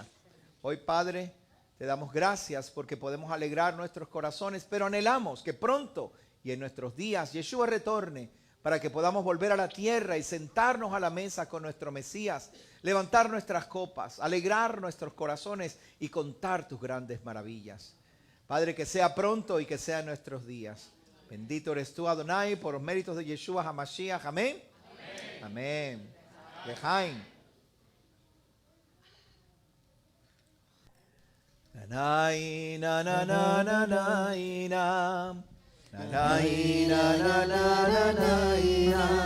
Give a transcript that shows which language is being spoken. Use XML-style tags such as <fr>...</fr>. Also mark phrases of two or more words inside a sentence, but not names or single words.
<es>Hoy, Padre, te damos gracias porque podemos alegrar nuestros corazones, pero anhelamos que pronto y en nuestros días Yeshua retorne para que podamos volver a la tierra y sentarnos a la mesa con nuestro Mesías, levantar nuestras copas, alegrar nuestros corazones y contar tus grandes maravillas. Padre, que sea pronto y que sea en nuestros días. Bendito eres tú, Adonai, por los méritos de Yeshua HaMashiach. Amén. Amén. Lejaim. Nanay, na, na, na, na, na, na. Nanay, na, na, na, na, na, na.</es>